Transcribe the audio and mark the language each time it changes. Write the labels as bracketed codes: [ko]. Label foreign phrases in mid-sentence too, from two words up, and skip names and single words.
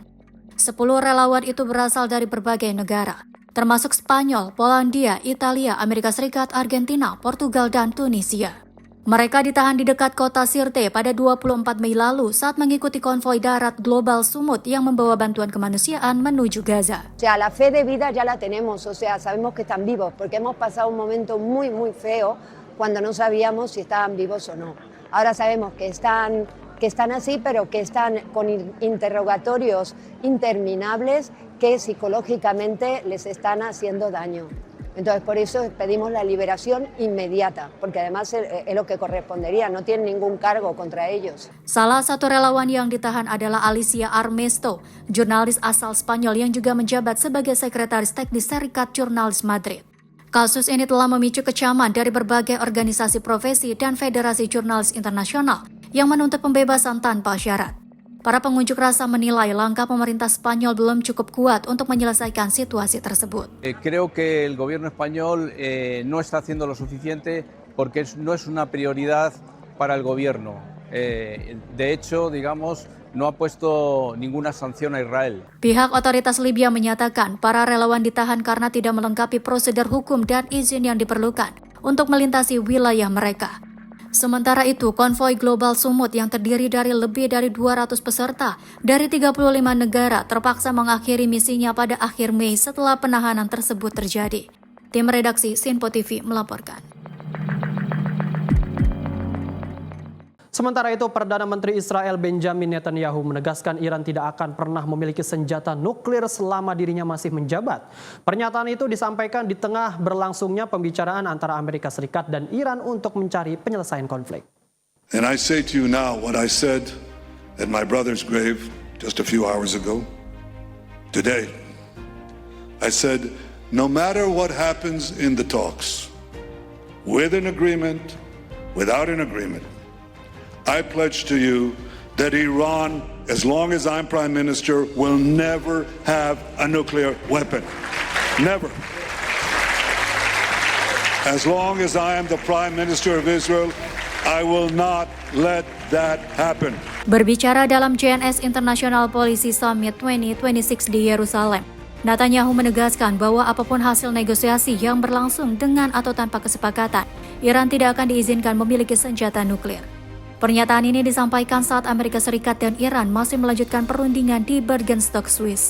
[id] 10 relawan itu berasal dari berbagai negara, termasuk Spanyol, Polandia, Italia, Amerika Serikat, Argentina, Portugal, dan Tunisia. Mereka ditahan di dekat kota Sirte pada 24 Mei lalu saat mengikuti konvoi darat Global Sumut yang membawa bantuan kemanusiaan menuju Gaza. [es] O sea, la fe de vida ya la tenemos, o sea, sabemos que están vivos, porque hemos pasado un momento muy, muy feo cuando no sabíamos si estaban vivos o no. Ahora sabemos que están así, pero que están con interrogatorios interminables que psicológicamente les están haciendo daño. Entonces, por eso pedimos la liberación inmediata, porque además es lo que correspondería, no tienen ningún cargo contra ellos. [id] Salah satu relawan yang ditahan adalah Alicia Armesto, jurnalis asal Spanyol yang juga menjabat sebagai sekretaris teknis Serikat Jurnalis Madrid. Kasus ini telah memicu kecaman dari berbagai organisasi profesi dan federasi jurnalis internasional yang menuntut pembebasan tanpa syarat. Para pengunjuk rasa menilai langkah pemerintah Spanyol belum cukup kuat untuk menyelesaikan situasi tersebut. [es] Creo que el gobierno español no está haciendo lo suficiente porque no es una prioridad para el gobierno. De hecho, digamos, no ha puesto ninguna sanción a Israel. [id] Pihak otoritas Libya menyatakan para relawan ditahan karena tidak melengkapi prosedur hukum dan izin yang diperlukan untuk melintasi wilayah mereka. Sementara itu, konvoi Global Sumut yang terdiri dari lebih dari 200 peserta dari 35 negara terpaksa mengakhiri misinya pada akhir Mei setelah penahanan tersebut terjadi. Tim redaksi Sinpo TV melaporkan. Sementara itu, Perdana Menteri Israel Benjamin Netanyahu menegaskan Iran tidak akan pernah memiliki senjata nuklir selama dirinya masih menjabat. Pernyataan itu disampaikan di tengah berlangsungnya pembicaraan antara Amerika Serikat dan Iran untuk mencari penyelesaian konflik. [en] And I say to you now what I said at my brother's grave just a few hours ago. Today, I said, no matter what happens in the talks, with an agreement, without an agreement, I pledge to you that Iran, as long as I'm Prime Minister, will never have a nuclear weapon. Never. As long as I am the Prime Minister of Israel, I will not let that happen. [id] Berbicara dalam JNS International Policy Summit 2026 di Yerusalem, Netanyahu menegaskan bahwa apapun hasil negosiasi yang berlangsung dengan atau tanpa kesepakatan, Iran tidak akan diizinkan memiliki senjata nuklir. Pernyataan ini disampaikan saat Amerika Serikat dan Iran masih melanjutkan perundingan di Bergenstock, Swiss.